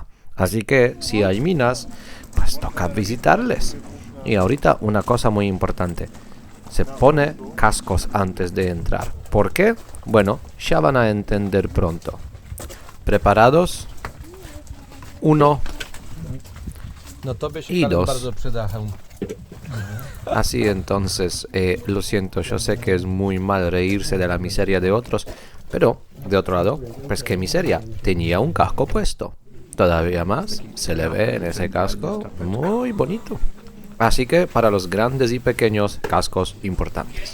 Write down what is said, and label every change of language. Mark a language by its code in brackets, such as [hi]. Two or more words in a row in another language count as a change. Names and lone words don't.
[es] Así que si hay minas, pues toca visitarles. Y ahorita una cosa muy importante. Se pone cascos antes de entrar. ¿Por qué? Bueno, ya van a entender pronto. ¿Preparados? 1 [pl] No tobie się [es] I dos. [pl] bardzo przyda hełm. [es] Así entonces, lo siento, yo sé que es muy mal reírse de la miseria de otros, pero de otro lado, pues qué miseria, tenía un casco puesto. Todavía más, se le ve en ese casco muy bonito. Así que para los grandes y pequeños, cascos importantes.